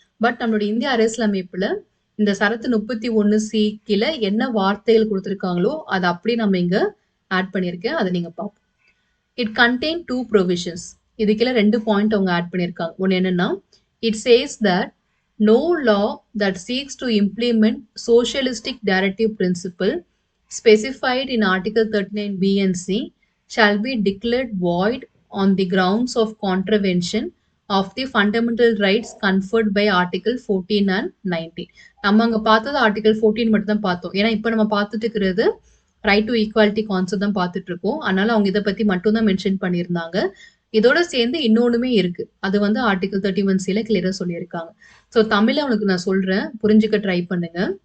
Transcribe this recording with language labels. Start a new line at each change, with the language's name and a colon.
Tamil: But நம்மளுடைய இந்திய அரசியலமைப்புல இந்த சரத்து 31C கீழே என்ன வார்த்தைகள் கொடுத்துருக்காங்களோ அதை அப்படி நம்ம இங்க ஆட் பண்ணியிருக்கேன், அதை நீங்க பார்ப்போம்.
English: It contain 2 provisions.
Tamil: இது கீழே 2 பாயிண்ட் அவங்க ஆட் பண்ணியிருக்காங்க. ஒன்று என்னன்னா,
English: It says that no law that seeks to implement socialistic directive principle specified in Article 39B and C shall be declared void on the grounds of contravention of the fundamental rights conferred by Article 14 and 19.
Tamil: நம்ம அங்க பார்த்தது article 14 மட்டும் தான் பார்த்தோம். ஏன்னா இப்ப நம்ம பார்த்துட்டு இருக்கிறது ரைட் டு ஈக்குவாலிட்டி கான்செப்ட் தான் பார்த்துட்டு இருக்கோம். அதனால அவங்க இதை பத்தி மட்டும் தான் மென்ஷன் பண்ணியிருந்தாங்க. இதோட சேர்ந்து இன்னொன்னுமே இருக்கு. அது வந்து ஆர்டிகல் 31C கிளியரா சொல்லியிருக்காங்க. ஸோ தமிழ்ல உனக்கு நான் சொல்றேன், புரிஞ்சுக்க ட்ரை பண்ணுங்க.